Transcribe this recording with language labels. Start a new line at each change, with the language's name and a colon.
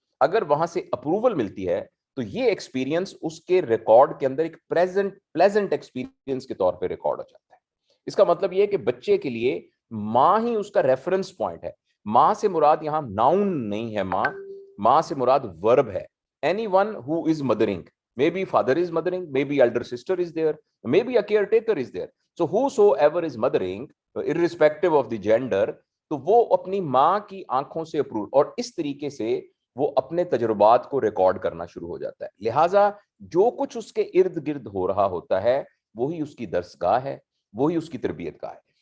Urdu: اگر وہاں سے اپروول ملتی ہے تو یہ ایکسپیرینس اس کے ریکارڈ کے اندر ایک پلیزنٹ ایکسپیرینس کے طور پہ ریکارڈ ہو جاتا ہے. اس کا مطلب یہ ہے کہ بچے کے لیے ماں ہی اس کا ریفرنس پوائنٹ ہے. ماں سے مراد یہاں ناؤن نہیں ہے, ماں سے مراد ورب ہے.
English: anyone who is mothering, maybe father is mothering, maybe elder sister is there, maybe a caretaker is there. So whosoever is mothering, irrespective of the gender,
Urdu: تو وہ اپنی ماں کی آنکھوں سے اپروو, اور اس طریقے سے وہ اپنے تجربات کو ریکارڈ کرنا شروع ہو جاتا ہے. لہٰذا جو کچھ اس کے ارد گرد ہو رہا ہوتا ہے وہی اس کی درسگاہ ہے, وہی اس کی تربیت گاہ ہے.